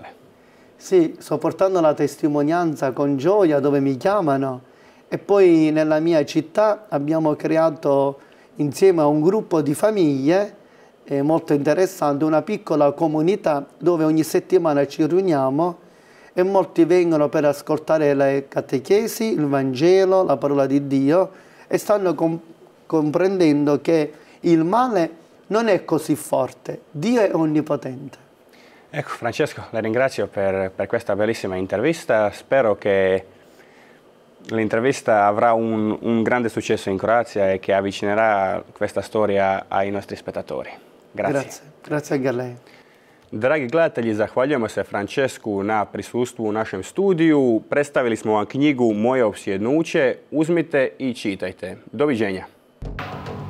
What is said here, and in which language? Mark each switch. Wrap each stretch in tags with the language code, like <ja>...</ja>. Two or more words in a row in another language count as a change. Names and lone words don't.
<it>Sì, sto portando la testimonianza con gioia dove mi chiamano e poi nella mia città abbiamo creato insieme a un gruppo di famiglie molto interessante, una piccola comunità dove ogni settimana ci riuniamo e molti vengono per ascoltare le catechesi, il Vangelo, la parola di Dio e stanno comprendendo che il male non è così forte, Dio è onnipotente. Ecco Francesco, la ringrazio per questa bellissima intervista, spero che l'intervista avrà un grande successo in Croazia e che avvicinerà questa storia ai nostri spettatori. Grazie. Grazie anche a lei.</it> <hr>Dragi gledatelji, zahvaljujemo se Francesku na prisustvu u našem studiju. Predstavili smo vam knjigu Moje opsjednuće. Uzmite i čitajte. Doviđenja.</hr>